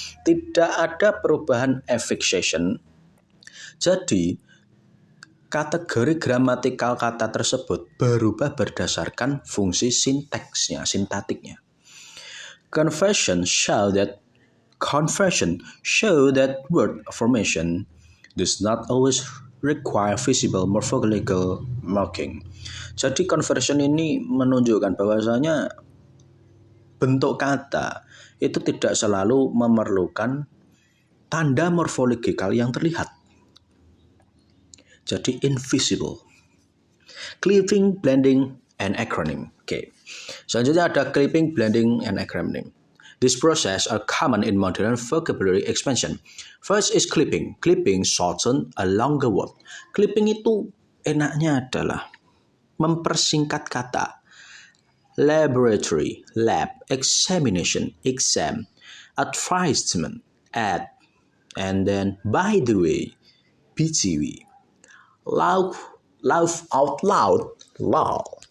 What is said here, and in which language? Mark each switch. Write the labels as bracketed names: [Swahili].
[Indonesian] Tidak ada perubahan affixation. Jadi, kategori gramatikal kata tersebut berubah berdasarkan fungsi sintaktiknya. [English] Conversion show that word formation does not always require visible morphological marking. [Indonesian] Jadi conversion ini menunjukkan bahwasanya bentuk kata itu tidak selalu memerlukan tanda morfologikal yang terlihat. Jadi [English] invisible. Clipping, blending, and acronym. Okay. [Indonesian] Selanjutnya ada clipping, blending, and acronym. [English] These processes are common in modern vocabulary expansion. First is clipping. Clipping shorten a longer word. [Indonesian] Clipping itu enaknya adalah mempersingkat kata. [English] Laboratory, lab, examination, exam, advisement, ad, and then by the way, BTW. Laugh out loud, lol.